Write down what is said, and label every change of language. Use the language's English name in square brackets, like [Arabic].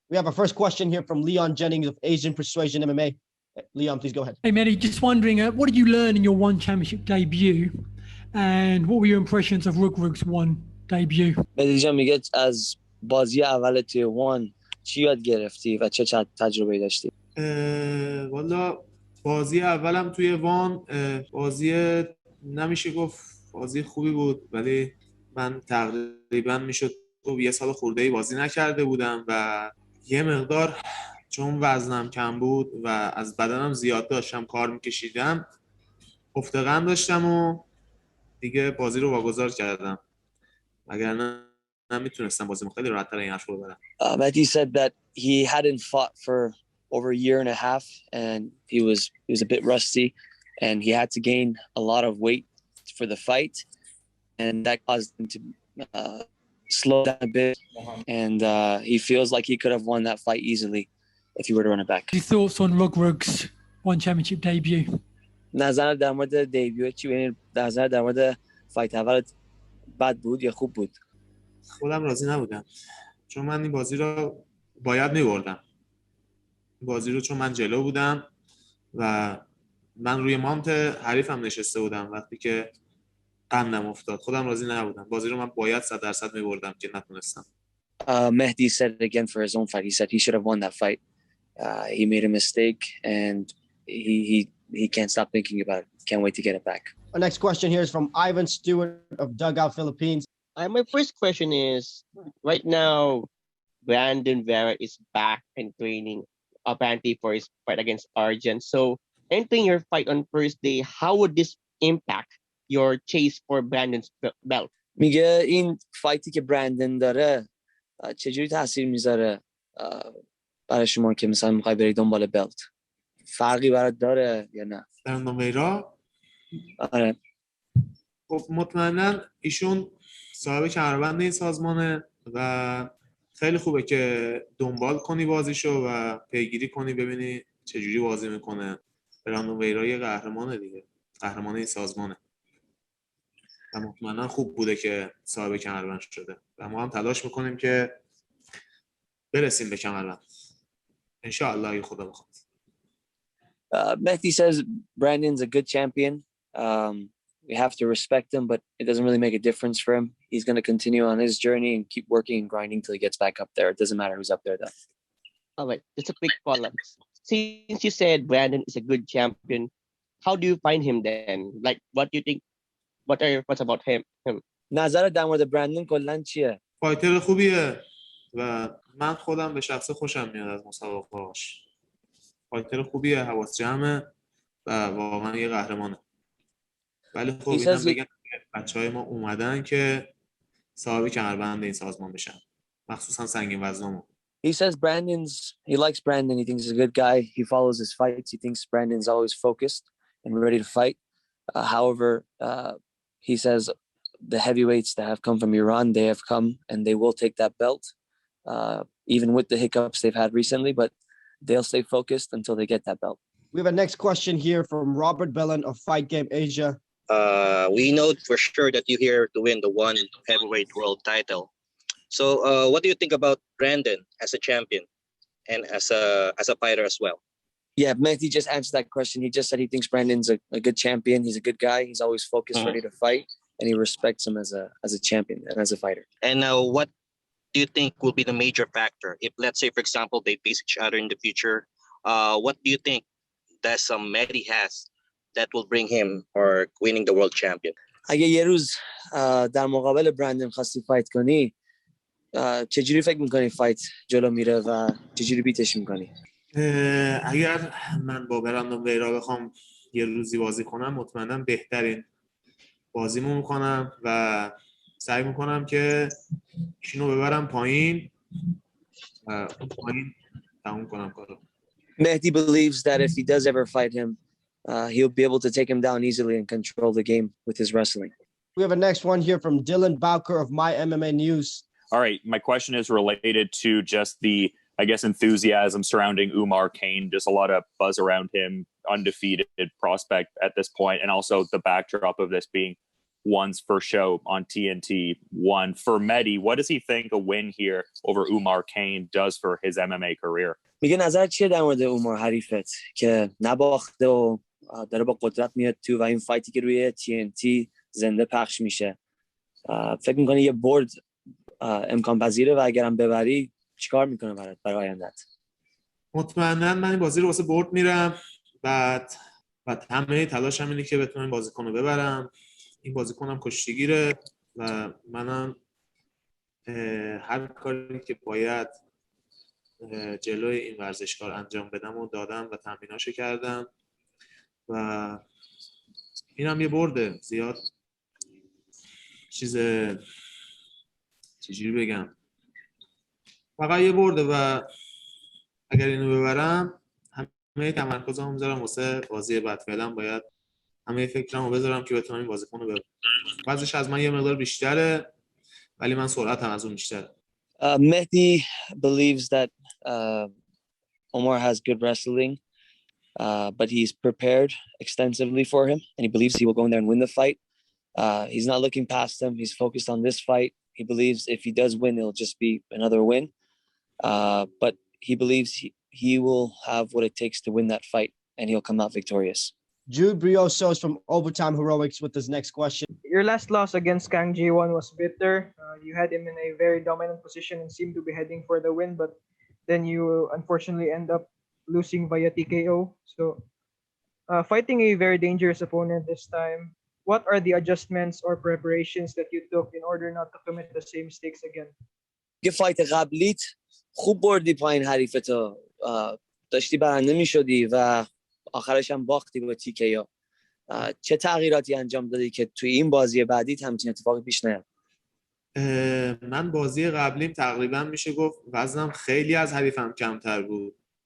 [English] We have our first question here from Leon Jennings of Asian Persuasion MMA. Leon, please go ahead. Hey, Mehdi, just wondering, what did you learn in your One Championship debut? And what were your impressions of Rug's One debut? [Persian] مهدی جان میگه از بازی اول توی وان چی یاد گرفتی و چه تجربه داشتی؟ والا بازی اولم توی وان بازی نمیشه گفت بازی خوبی بود، ولی من تقریبا میشد یه سال خورده‌ای بازی نکرده بودم و یه مقدار چون وزنم کم بود و از بدنم زیاد داشتم کار میکشیدم افتقان داشتم و دیگه بازی رو واگذار کردم، وگرنه نمیتونستم بازی خیلی راحت‌تر این حرف رو ببرم. [English] Mehdi said that he hadn't fought for over a year and a half and he was a bit rusty and he had to gain a lot of weight for the fight and that caused him to slow down a bit and he feels like he could have won that fight easily if he were to run it back. Your thoughts on Rug's One Championship debut? [Persian] نظر در مورد دیبیو چی؟ یعنی نظر در مورد فایت اول بد بود یا خوب بود؟ خودم راضی نبودم چون من این بازی رو باید می‌بردم. بازی رو چون من جلو بودم و من روی مانت حریفم نشسته بودم وقتی که قندم افتاد خودم راضی نبودم. بازی رو من باید 100% می‌بردم که نتونستم. [English] Mehdi said it again for his own fight. He said he should have won that fight. He made a mistake and he can't stop thinking about it. Can't wait to get it back. Our next question here is from Ivan Stewart of Dugout Philippines. My first question is, right now, Brandon Vera is back and training apparently for his fight against Argent. So entering your fight on Thursday, how would this impact your chase for Brandon's belt? [Persian] میگه این فایتی که برندن داره چجوری تاثیر میذاره برای شما که مثلا میخوای برید دنبال بلت؟ فرقی برات داره یا نه؟ براندون ویرا؟ آره. خب مطمئنا ایشون صاحب کمربند این سازمانه و خیلی خوبه که دنبال کنی بازیشو و پیگیری کنی ببینی چجوری بازی میکنه. براندون ویرا یه قهرمانه دیگه، قهرمان این سازمانه و مطمئنا خوب بوده که صاحب کمربند شده و ما هم تلاش میکنیم که برسیم به کمربند انشاءالله اگه خدا بخواد. [English] Mehdi says Brandon's a good champion. We have to respect him, but it doesn't really make a difference for him. He's going to continue on his journey and keep working and grinding till he gets back up there. It doesn't matter who's up there, though. All right, just a quick follow-up. Since you said Brandon is a good champion, how do you find him then? Like, what do you think? What are your thoughts about him? [Persian] نظرت در مورد برندن کلاً چیه؟ فایتر خوبیه و من خودم به شخصه خوشم میاد از مسابقه‌هاش. فایتر خوبیه، حواس جمعه و واقعا یه قهرمانه. ولی خب اینم بگم بچهای ما اومدن که صاحب کمربند این سازمان بشن، مخصوصا سنگین وزنامون. [English] He says he likes Brandon. He thinks he's a good guy. He follows his fights. He thinks Brandon's always focused and ready to fight. However, he says the heavyweights that have come from Iran, they have come and they will take that belt, even with the hiccups they've had recently, but they'll stay focused until they get that belt. We have a next question here from Robert Bellin of Fight Game Asia. We know for sure that you're here to win the one heavyweight world title. So what do you think about Brandon as a champion and as a fighter as well? Yeah, Mehdi just answered that question. He just said he thinks Brandon's a good champion. He's a good guy. He's always focused, ready to fight, and he respects him as a champion and as a fighter. And what do you think will be the major factor if, let's say, for example, they face each other in the future? What do you think that some Mehdi has that will bring him or winning the world champion? [Persian] اگه یه روز در مقابل برندن خواستی فایت کنی چجوری فکر میکنی فایت جلو میره و چجوری بیتش میکنی؟ اگر من با براندون ویرا بخوام یه روزی بازی کنم مطمئنا بهترین بازیمو میکنم و سعی میکنم که ایشونو ببرم پایین و پایین تموم کنم کارو. [English] Mehdi believes that if he does ever fight him, he'll be able to take him down easily and control the game with his wrestling. We have a next one here from Dylan Bowker of My MMA News. All right, my question is related to just the, I guess, enthusiasm surrounding Umar Kane. Just a lot of buzz around him, undefeated prospect at this point, and also the backdrop of this being one's first show on TNT won. For Mehdi, what does he think a win here over Umar Kane does for his MMA career? [Persian] میگه نظر چیه در مورد عمر حریفت که نباخته و داره با قدرت میاد تو و این فایتی که روی TNT زنده پخش میشه فکر میکنی یه برد امکان پذیره و اگرم ببری چیکار میکنه برای آیندت؟ مطمئنا من این بازی رو واسه برد میرم بعد همه تلاشم اینه که بتونم این بازیکن رو ببرم. این بازیکنم کشتیگیره و منم هر کاری که باید جلوی این ورزشکار انجام بدم و دادم و تمریناشو کردم و اینم یه برده. زیاد چجوری بگم، فقط یه برده و اگر اینو ببرم همه تمرکزمو میذارم واسه بازی بعد. فعلا باید همه فکرمو بذارم که بتونم این بازیکنو ببرم. وزنش از من یه مقدار بیشتره ولی من سرعتم از اون بیشتره. [English] Mehdi believes that Omar has good wrestling, but he's prepared extensively for him, and he believes he will go in there and win the fight. He's not looking past him. He's focused on this fight. He believes if he does win, it'll just be another win. But he believes he will have what it takes to win that fight, and he'll come out victorious. Jude Briosos from Overtime Heroics with his next question. Your last loss against Kang Ji-won was bitter. You had him in a very dominant position and seemed to be heading for the win, but then you unfortunately end up losing via TKO. So, fighting a very dangerous opponent this time, what are the adjustments or preparations that you took in order not to commit the same mistakes again? [Persian] یه فایت قبلیت خوب بردی پایین حریفتو، داشتی برنده میشدی و آخرش هم باختی با TKO. چه تغییراتی انجام دادی که توی این بازی بعدی همچین اتفاقی پیش نیاد؟ من بازی قبلیم تقریبا میشه گفت وزنم خیلی از حریفم کمتر بود.